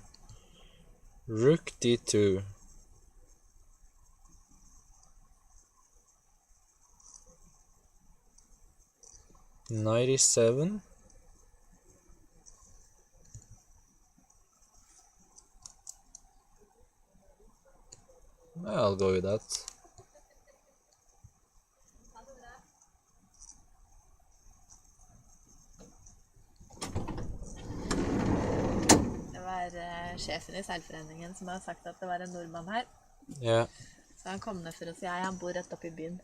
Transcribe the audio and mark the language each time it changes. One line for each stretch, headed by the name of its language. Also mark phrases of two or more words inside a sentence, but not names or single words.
English: Rook d2. Knight e7. I'll go with that.
Norwegian: Det var sjefen I seilforeningen som har sagt at det var en nordmann her. Ja. Så han kom ned for å si hei, han bor rett oppe I byen.